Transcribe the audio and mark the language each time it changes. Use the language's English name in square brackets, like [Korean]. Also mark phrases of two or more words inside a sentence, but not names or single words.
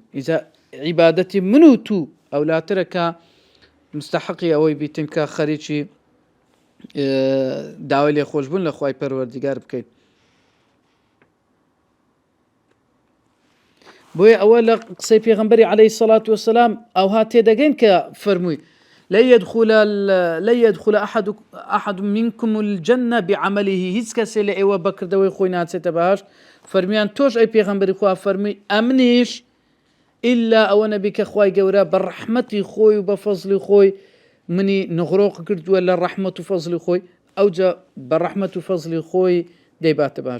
[Central Kurdish] ئیجا عیبادەتی من و تو ئەولاترە کە مستحقی ئەوەی بیتن کە خەریکی داوای لێ خۆشبوون لە خوای پەروەردگار بکەین. بۆیە ئەوە لە قسەی پێغەمبەری عەلەیهی سەڵات وەسەلام ئەوها تێدەگەین کە فەرمووی [Arabic] لن يدخل أحد منكم الجنة بعمله [Central Kurdish] هیچ کەسێ لە ئێوە بەکردەوەی خۆی ناچێتە بەهەشت. فەرمیان تۆش ئەی پێغەمبەری خوا فەرمووی ئەمنیش ئیلا ئەوە نەبی کە خوای گەورە بە ڕەحمەتی خۆی و بە فەزلی خۆی منی نغڕۆق کردووە لە ڕەحمەت و فەزلی خۆی ئەوجا بە ڕەحمەت و فەزلی خۆی دەیباتە باش.